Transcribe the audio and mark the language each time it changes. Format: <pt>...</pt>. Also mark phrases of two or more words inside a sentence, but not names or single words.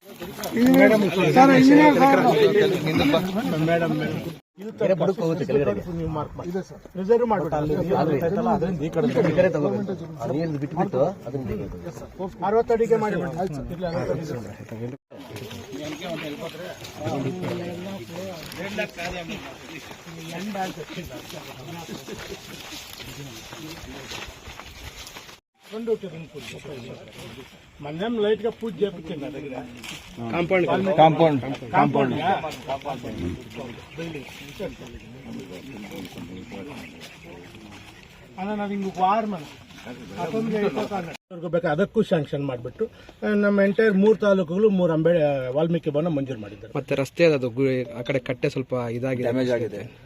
<kn>ಬಿಟ್ಬಿಟ್ಟು 60 ಅಡಿಗೆ ಮಾಡಿ</kn> <te>మన్నం లైట్ గా పూజ చేయించండి నా దగ్గర కాంపౌండ్</te> <kn>ಅಲ್ಲ ನಾವು ಹಿಂಗೆ ವಾರ ಬೇಕು ಅದಕ್ಕೂ ಸ್ಯಾಂಕ್ಷನ್ ಮಾಡಿಬಿಟ್ಟು ನಮ್ಮ ಎಂಟೈರ್ 3 ತಾಲೂಕುಗಳು 3 ವಾಲ್ಮೀಕಿ ಭವನ ಮಂಜೂರು ಮಾಡಿದ್ದಾರೆ. ಮತ್ತೆ ರಸ್ತೆ ಅದು ಆ ಕಡೆ ಕಟ್ಟೆ ಸ್ವಲ್ಪ ಇದಾಗಿದೆ, ಡ್ಯಾಮೇಜ್ ಆಗಿದೆ.</kn>